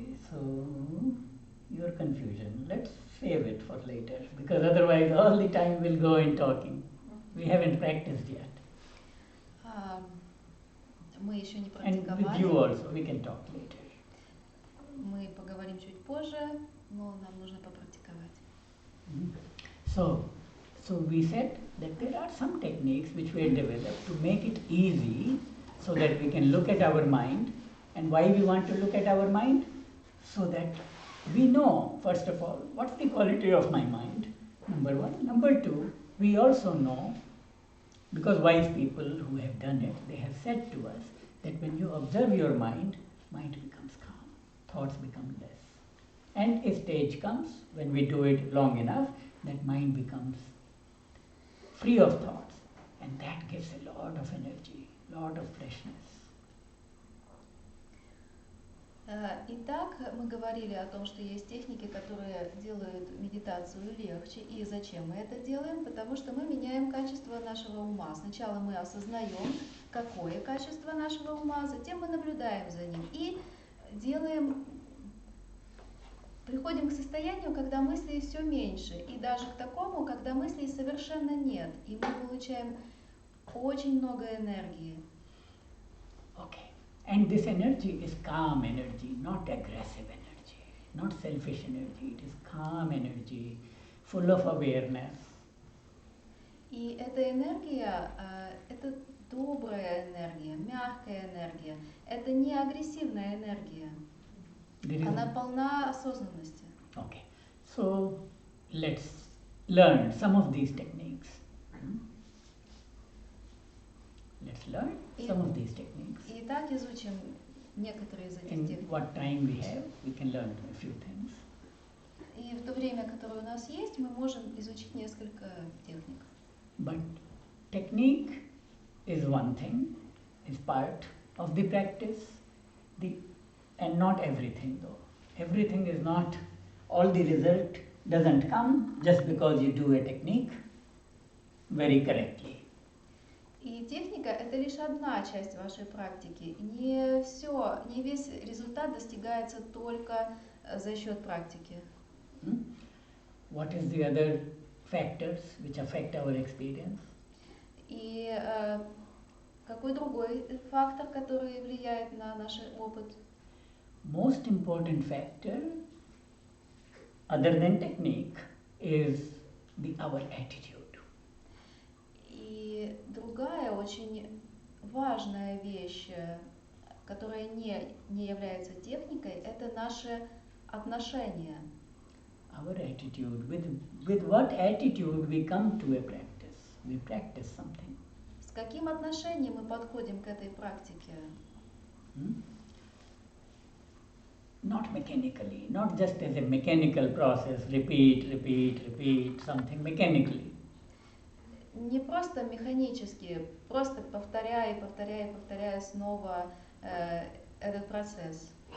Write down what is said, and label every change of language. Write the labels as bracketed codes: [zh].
[en] So, your confusion, let's save it for later, because otherwise all the time will go in talking. We haven't practiced yet. [ru] Мы еще не [en] And with [ru] практиковали. [en] you also, we can talk later. [ru] Мы поговорим чуть позже, но нам нужно попрактиковать. [en] So we said that there are some techniques which we have developed to make it easy so that we can look at our mind. And why we want to look at our mind? So that we know, first of all, what's the quality of my mind, number one. Number two, we also know, because wise people who have done it, they have said to us that when you observe your mind, mind becomes calm, thoughts become less. And a stage comes, when we do it long enough, that mind becomes free of thoughts. And that gives a lot of energy, lot of freshness. [ru] Итак, мы говорили о том, что есть техники, которые делают медитацию легче. И зачем мы это делаем? Потому что мы меняем качество нашего ума. Сначала мы осознаем, какое качество нашего ума, затем мы наблюдаем за ним и приходим к состоянию, когда мыслей все меньше, и даже к такому, когда мыслей совершенно нет, и мы получаем очень много энергии. [en] Okay. And this energy is calm energy, not aggressive energy, not selfish energy. It is calm energy, full of awareness. [ru] И эта энергия, это добрая энергия, мягкая энергия. Это не агрессивная энергия. Она полна осознанности. [en] Okay. So let's learn some of these techniques. Let's learn some of these techniques. [ru] Итак, изучим некоторые из этих [en] In [ru] техник. [en] what time we have, we can learn a few things. [ru] И в то время, которое у нас есть, мы можем изучить несколько техник. [en] But technique is one thing, is part of the practice, and not everything though. Everything is not, all the result doesn't come just because you do a technique very correctly. [ru] И техника – это лишь одна часть вашей практики. Не весь результат достигается только за счет практики. [en] What is the other factors which affect our experience? [ru] И какой другой фактор, который влияет на наш опыт? [en] Most important factor, other than technique, is our attitude. [ru] И другая очень важная вещь, которая не является техникой, это наши отношения. [en] Our attitude, with what attitude we come to a practice, we practice something. [ru] С каким отношением мы подходим к этой практике? [en] Not mechanically, not just as a mechanical process, repeat something mechanically. [ru] Не просто механически, просто повторяя снова этот процесс.